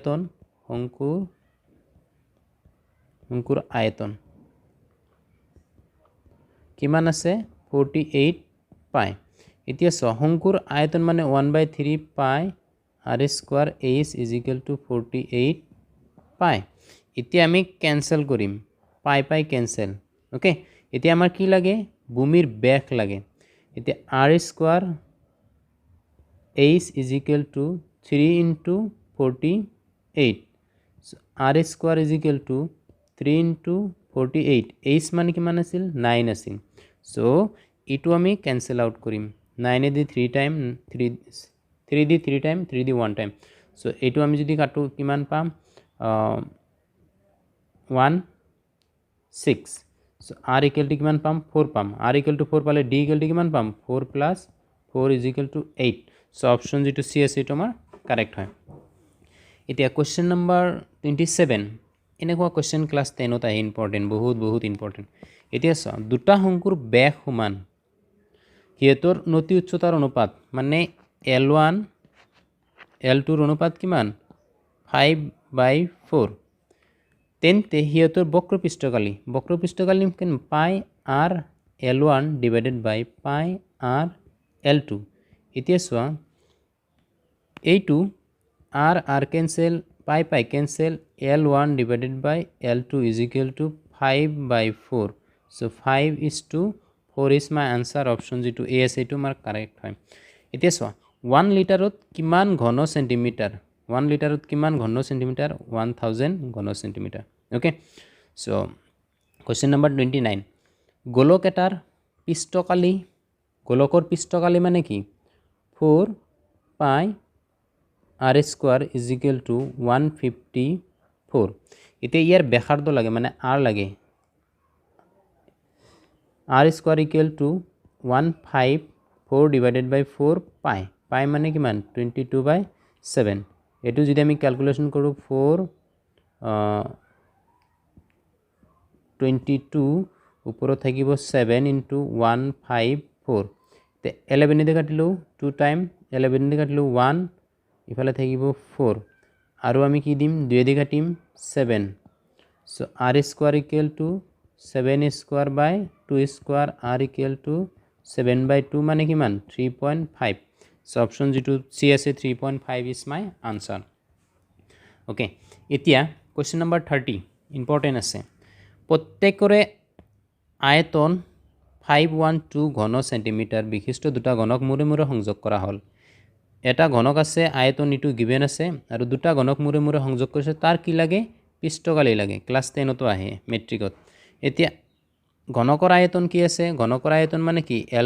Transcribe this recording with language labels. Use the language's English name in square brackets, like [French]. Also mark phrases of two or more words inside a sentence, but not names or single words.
[Assamese] আয়তন কিমান আছে 48 পাই এতিয়া শংকুৰ আয়তন মানে 1/3 পাই r² h = 48 পাই এতিয়া আমি ক্যান্সেল কৰিম পাই ক্যান্সেল ওকে এতিয়া আমাৰ কি লাগে ভূমিৰ ব্যাস লাগে এতিয়া r² h = 3 × 48 [English] r square is equal to 3 into 48 [Assamese] h মানে কিমান আছিল 9 আছিল সো এটো আমি ক্যান্সেল আউট কৰিম 9 দি 3 টাইম 3 দি 3 টাইম 3 দি 1 টাইম সো এটো আমি যদি কাটো কিমান পাম 1 6 so r equal to কিমান পাম 4 পাম r equal to 4 পালে d equal to কিমান পাম [English] 4 plus 4 is equal to 8 so option [Assamese] যেটো c আছে এটো আমাৰ কারেক্ট হয় এতিয়া [English] question number 27 [Assamese] এনেকুৱা কোশ্চেন ক্লাস 10 ত আহে ইম্পৰ্টেন্ট [English] বহুত important [Assamese] এতিয়া চাও দুটা শংকুৰ ব্যাস সমান কিয়তৰ নতি উচ্চতাৰ অনুপাত মানে L1 L2 ৰ অনুপাত কিমান 5/4 তেন্তে হিয়তৰ বক্ৰপৃষ্ঠকালি কিমান পাই [English] r L1 divided by pi r L2 [Assamese] এতিয়া চোৱা এইটো r cancel pi cancel L1 [English] divided by L2 is equal to 5/4 so 5 is to 4 is my answer option [Assamese] যেটো a আছে এটো মাৰ কারেক্ট হয় এতিয়া চোৱা 1 লিটাৰত কিমান ঘন সেন্টিমিটাৰ 1 লিটাৰত কিমান ঘন সেন্টিমিটাৰ 1000 ঘন সেন্টিমিটাৰ [English] okay so question number 29 [Assamese] গোলক এটাৰ পৃষ্ঠকালি গোলকৰ পৃষ্ঠকালি মানে কি [English] 4 pi r square is equal to 154 [Assamese] এতিয়া ইয়াৰ ব্যাসাৰ্ধ লাগে মানে r লাগে [English] r square equal to 154 divided by 4 pi pi [Assamese] মানে কিমান 22/7 এটো যদি আমি ক্যালকুলেশন কৰো 4 22 উপৰত থাকিব 7 into 154 তে 11 এ কাটিলো 2 টাইম 11 এ কাটিলো 1 ইফালে থাকিব 4 আৰু আমি কি দিম 2 এ কাটিম 7 [English] so r square equal to 7 square by 2 square r equal to 7/2 [Assamese] মানে কিমান 3.5 so option যেটো c আছে [English] 3.5 is my answer okay [Assamese] এতিয়া [English] question number 30 important [Assamese] আছে প্রত্যেকৰে আয়তন 512 ঘন সেন্টিমিটার বিশিষ্ট দুটা ঘনক মুৰে মুৰে সংযোগ কৰা হল এটা ঘনক আছে আয়তন ইটো গিভেন আছে আৰু দুটা ঘনক মুৰে মুৰে সংযোগ কৰিছে তাৰ কি লাগে পৃষ্ঠকালি লাগে ক্লাস 10 তো আহে মেট্ৰিকত এতিয়া ঘনকৰ আয়তন কি আছে ঘনকৰ আয়তন মানে কি l